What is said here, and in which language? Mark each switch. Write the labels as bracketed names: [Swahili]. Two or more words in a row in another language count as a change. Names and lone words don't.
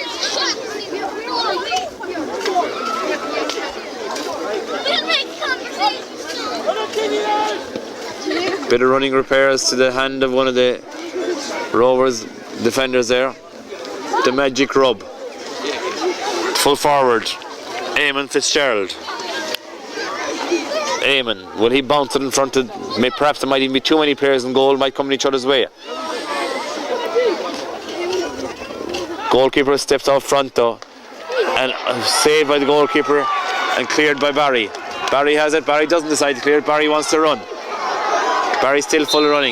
[English] Bit of running repairs to the hand of one of the Rovers defenders there. The magic rub. Full forward. Eamon Fitzgerald. Eamon, will he bounce it in front of, perhaps there might even be too many players in goal, might come in each other's way. Goalkeeper steps out front though, and saved by the goalkeeper and cleared by Barry. Barry has it, Barry doesn't decide to clear it, Barry wants to run. Barry still full of running.